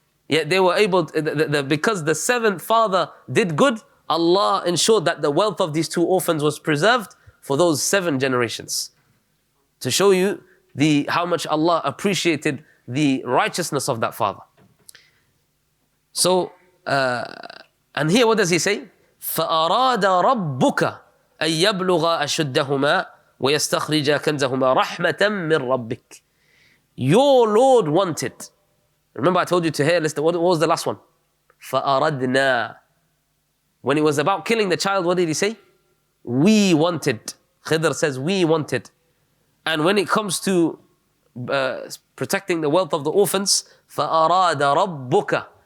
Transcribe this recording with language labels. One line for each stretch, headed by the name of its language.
English: Yet they were able to, because the seventh father did good, Allah ensured that the wealth of these two orphans was preserved for those 7 generations. To show you how much Allah appreciated the righteousness of that father. So, and here what does he say?
Arabic: فَأَرَادَ رَبُّكَ أن يبلغ أشدهما ويستخرج كنزهما رحمة من ربك.
English: Your Lord wanted. Remember I told you to hear, listen, what was the last one?
Arabic: فأردنا.
English: When he was about killing the child, what did he say? We wanted. Khidr says we wanted. And when it comes to protecting the wealth of the orphans,
Arabic: فَأَرَادَ رَبُّكَ.